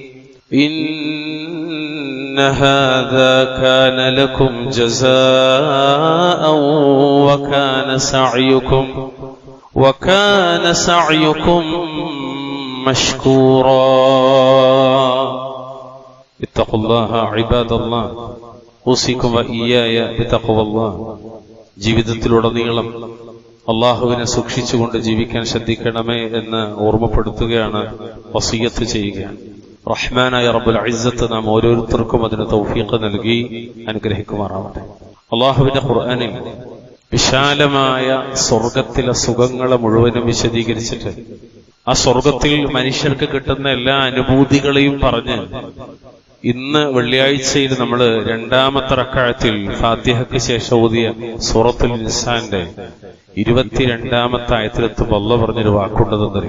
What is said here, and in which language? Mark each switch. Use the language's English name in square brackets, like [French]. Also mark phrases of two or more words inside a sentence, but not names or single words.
[Arabic] إن هذا كان لكم جزاء وكان سعيكم مشكورا. اتقوا الله عباد الله، أوصيكم وإياي بتقوى الله. [Malayalam] ജീവിതത്തിലുടനീളം അള്ളാഹുവിനെ സൂക്ഷിച്ചുകൊണ്ട് ജീവിക്കാൻ ശ്രദ്ധിക്കണമേ എന്ന് ഓർമ്മപ്പെടുത്തുകയാണ്, വസിയത്ത് ചെയ്യുകയാണ്. റഹ്മാനായ [Arabic] رب العزة [Malayalam] നാം ഓരോരുത്തർക്കും അതിന് തൗഫീഖ് നൽകി അനുഗ്രഹിക്കുമാറാവട്ടെ. അള്ളാഹുവിന്റെ ഖുർആനിൽ വിശാലമായ സ്വർഗത്തിലെ സുഖങ്ങളെ മുഴുവനും വിശദീകരിച്ചിട്ട് ആ സ്വർഗത്തിൽ മനുഷ്യർക്ക് കിട്ടുന്ന എല്ലാ അനുഭൂതികളെയും പറഞ്ഞ് ഇന്ന് വെള്ളിയാഴ്ചയിൽ നമ്മൾ രണ്ടാമത്തെ റക്അത്തിൽ ഫാത്തിഹയ്ക്ക് ശേഷം ഓതിയ സൂറത്തുൽ ഇൻസാന്റെ 22-ാമത്തെ ആയത്തിലെത്തുമ്പോൾ അല്ലാഹു പറഞ്ഞൊരു വാക്കുണ്ടെന്നറിയും.